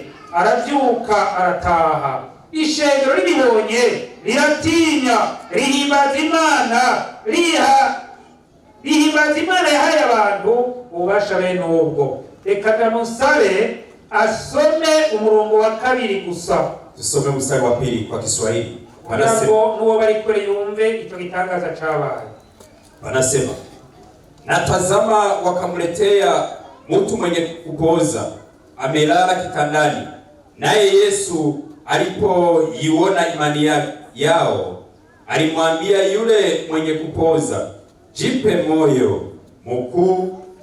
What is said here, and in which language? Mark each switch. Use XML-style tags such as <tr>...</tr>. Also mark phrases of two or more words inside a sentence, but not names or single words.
<rn>Arabyuka arataha. Ishengero ribibonye riratinya rihimbaza Imana yahaye abantu ububasha bene ubwo. Reka ndamusabe asome umurongo wa 2 gusa.</rn> <sw>Tusome mstari wa 2 kwa Kiswahili.</sw> <rn>Wanasema nuwo bari kure yumve icyo gitangaza cabaye.</rn> <sw>Wanasema natazama wakamletea mtu mwenye kupooza amelala kitandani, naye Yesu alipoiona imani yao alimwambia yule mwenye kupooza, jipe moyo mkuu.</sw>